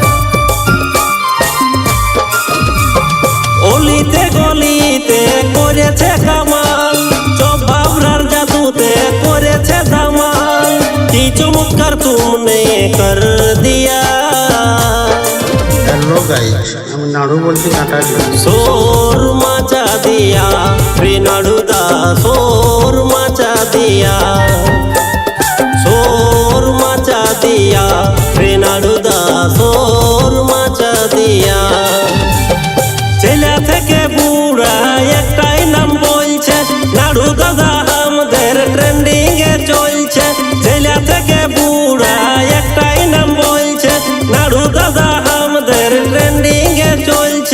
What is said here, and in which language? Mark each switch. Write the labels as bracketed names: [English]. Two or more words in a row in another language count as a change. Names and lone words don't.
[Bangla] অলিতে গলিতে করেছে কামাল, জবাবরার জাদুতে করেছে ধামাল। [Hindi] क्या चमत्कार तुमने कर दिया। [English] hello guys, [Bangla] আমি নাড়ু বলছি কাটারি। [Hindi] शोर मचा दिया रे नाड़ूदा, शोर मचा दिया, शोर मचा दिया रे नाड़ूदा, शोर मचा दिया। [Bangla] ছেলে থেকে বুড়া একটাই নাম বলছে, নাড়ু দাদা আমাদের ট্রেন্ডিং এ চলছে। ছেলে থেকে বুড়া একটাই নাম বলছে, নাড়ু দাদা আমাদের ট্রেন্ডিং এ চলছে।